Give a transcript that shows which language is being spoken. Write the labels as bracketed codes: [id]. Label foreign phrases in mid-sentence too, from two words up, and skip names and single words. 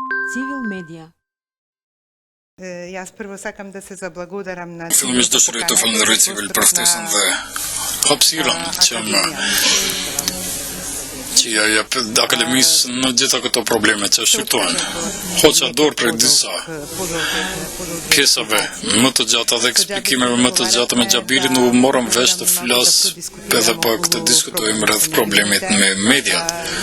[mk] Civil Media. Јас прво сакам да се заблагодарам на [sq] Filmis dëshiroj të falenderoj Civil për ftesën dhe hapësirën që ja jep akademisë në gjitha këto probleme që shqyrtojnë. Hoqa dorë për disa pjesave më të gjata dhe eksplikimeve më të gjata me Gjabirin u morëm vesh të flas edhe pak të diskutojmë rreth problemit me mediat.